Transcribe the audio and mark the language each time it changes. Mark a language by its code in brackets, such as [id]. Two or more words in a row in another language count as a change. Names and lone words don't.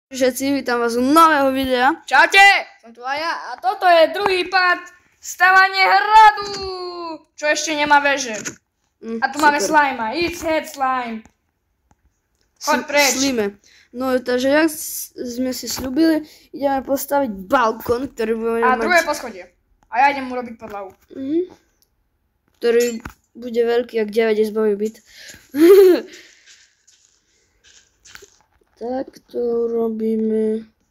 [sk] Všetci, vítam vás u nového videa. Čaute, som tu aj ja a toto je druhý part stavanie hradu, čo ešte nemá veže. A tu máme slajma, [en] it's head slime. [sk] Choď preč. Slime. No takže jak sme si slúbili, ideme postaviť balkón, ktorý budeme A mať... druhé poschodie. A ja idem urobiť podlahu. Ktorý bude veľký, jak 9 izbový byt. Tak to urobíme.